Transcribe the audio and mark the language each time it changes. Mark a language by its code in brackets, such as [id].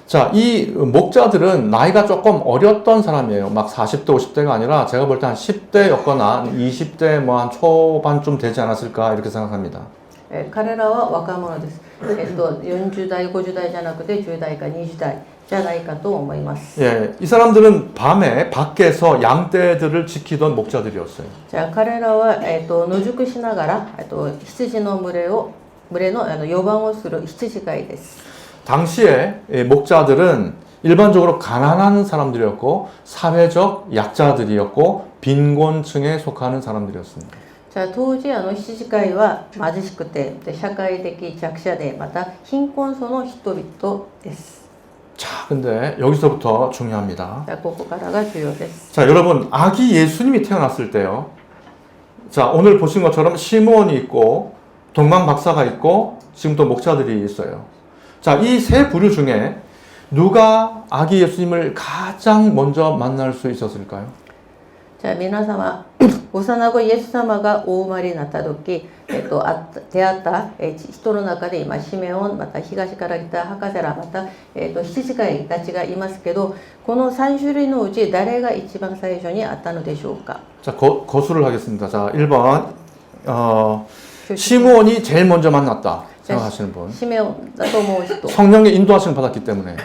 [ko] 자, 이 목자들은 나이가 조금 어렸던 사람이에요. 막 40대, 50대가 아니라 제가 볼 때 한 10대였거나 20대 뭐 한 초반쯤 되지 않았을까 이렇게 생각합니다. [ja] 彼らは若者です。 40代、50代じゃなくて10代か20代じゃないかと思います。 [ko] 예, 이 사람들은 밤에 밖에서 양떼들을 지키던 목자들이었어요. [ja] じゃあ彼らは野宿しながら羊の群れの予番をする羊飼いです。 [ko] 당시에 목자들은 일반적으로 가난한 사람들이었고 사회적 약자들이었고 빈곤층에 속하는 사람들이었습니다. [ja] じゃあ当時羊飼いは貧しくて、で社会的弱者で、また貧困層の人々です。 [ko] 자, 근데 여기서부터 중요합니다. [ja] じゃあここからが重要です。 [ko] 자, 여러분, 아기 예수님이 태어났을 때요. 자, 오늘 보신 것처럼 시므온이 있고, 동방 박사가 있고, 지금 또 목자들이 있어요. 자, 이 세 부류 중에 누가 아기 예수님을 가장 먼저 만날 수 있었을까요? [ja] じゃあ皆様、幼子イエス様がお生まれになった時、出会った人の中で今シメオン、また東から来た博士ら、また羊飼いたちがいますけど、この3種類のうち誰が一番最初に会ったのでしょうか。 [ko] 자, 거수를 하겠습니다. 자, 1번, 시므온이 제일 먼저 만났다 생각하시는 분. [ja] シメオンだと思う人、 [ko] 성령의 인도하심을 받았기 때문에.